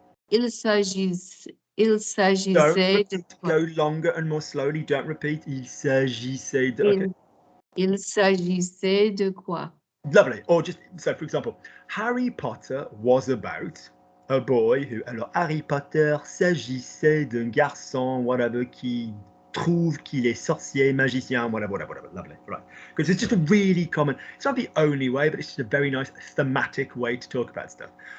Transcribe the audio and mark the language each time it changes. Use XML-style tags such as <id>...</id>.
<fr>Il s'agissait de quoi?</fr> <en>Go longer and more slowly. Don't repeat.</en> <fr>Il s'agissait de.</fr> <en>Okay.</en> <fr>Il s'agissait de quoi?</fr> <en>Lovely. Or just so, for example, Harry Potter was about a boy who.</en> <fr>Alors, Harry Potter s'agissait d'un garçon,</fr> <en>whatever,</en> <fr>qui trouve qu'il est sorcier, magicien, whatever.</fr> <en>Lovely. Right. Because it's just a really common. It's not the only way, but it's just a very nice thematic way to talk about stuff.</en>